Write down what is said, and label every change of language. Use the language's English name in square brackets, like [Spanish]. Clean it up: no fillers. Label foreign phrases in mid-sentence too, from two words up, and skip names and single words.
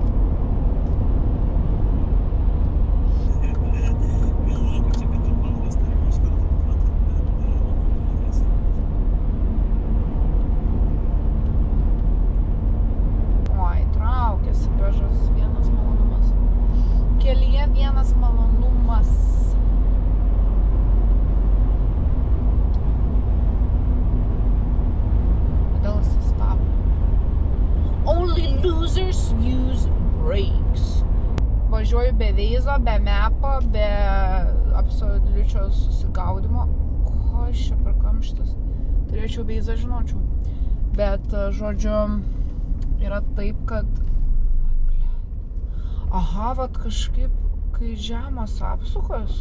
[Lithuanian] Oi, traukiasi Peugeot, vienas malonumas. Kelyje vienas malonumas. Kodėl sustabdo? [English] Only losers use brakes. [Lithuanian] Važiuoju be veizo, be mepo, be absoliučio susigaudimo. Ko aš čia per kamštas? Turėčiau veizą, žinočiau. Bet, žodžiu, yra taip, kad... Aha, vat kažkaip, kai žemos apsukos.